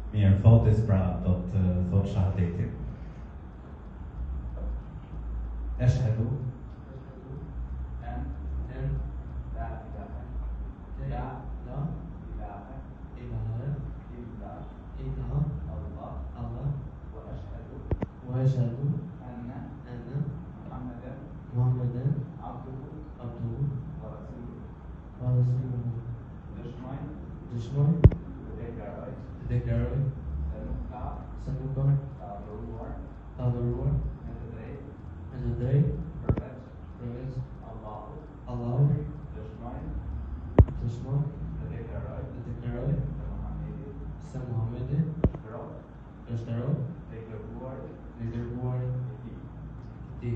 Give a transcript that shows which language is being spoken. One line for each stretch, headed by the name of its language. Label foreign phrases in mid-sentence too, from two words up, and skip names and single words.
Albanian: Mirë, fotis pra do të thot shahadetin.
Arabic: Ashhadu أن لا إله إلا الله وأشهد أن محمدا عبده ورسوله.
Albanian: Dëshmoj të deklaroj se nuk ka të adhuruar me të drejtë përveç Allahut. Dëshmoj të deklaroj se Muhamedi është rob i dërguari i Tij.